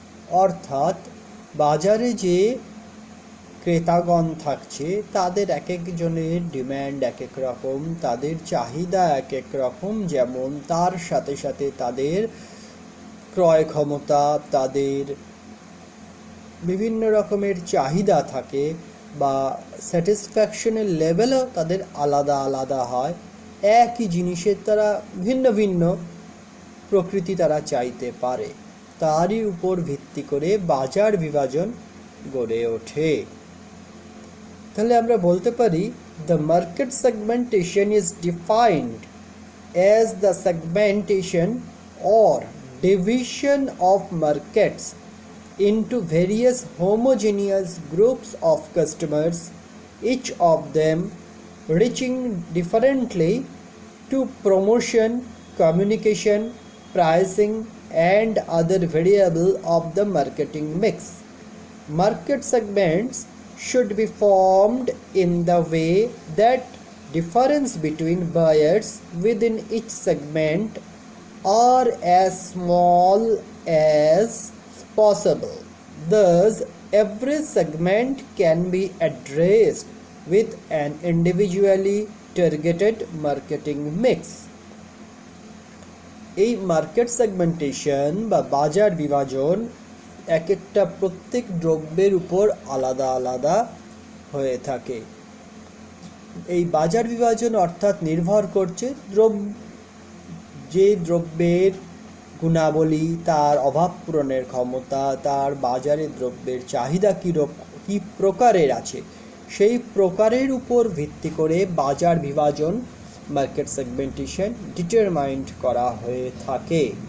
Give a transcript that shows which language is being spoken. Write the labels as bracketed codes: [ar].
[bn] অর্থাৎ বাজারে যে ক্রেতাগণ থাকছে তাদের এক একজনের ডিম্যান্ড এক এক রকম, তাদের চাহিদা এক এক রকম, যেমন তার সাথে সাথে তাদের ক্রয় ক্ষমতা, তাদের বিভিন্ন রকমের চাহিদা থাকে বা স্যাটিসফ্যাকশনের লেভেলও তাদের আলাদা আলাদা হয়। একই জিনিসের তারা ভিন্ন ভিন্ন প্রকৃতি তারা চাইতে পারে, তারই উপর ভিত্তি করে বাজার বিভাজন গড়ে ওঠে। তাহলে আমরা বলতে পারি [en] the market segmentation is defined as the segmentation or division of markets into various homogeneous groups of customers, each of them reaching differently to promotion, communication, pricing and other variable of the marketing mix. Market segments should be formed in the way that difference between buyers within each segment are as small as possible. Thus, every segment can be addressed with an individually targeted marketing mix. [bn] এই market segmentation বা বাজার বিভাজন এক একটা প্রত্যেক দ্রব্যের উপর আলাদা আলাদা হয়ে থাকে। এই বাজার বিভাজন অর্থাৎ নির্ভর করছে যে দ্রব্যের গুণাবলী, তার অভাব পূরণের ক্ষমতা, তার বাজারে দ্রব্যের চাহিদা কী প্রকারের আছে, সেই প্রকারের উপর ভিত্তি করে বাজার বিভাজন মার্কেট সেগমেন্টেশন ডিটারমাইন্ড করা হয়ে থাকে।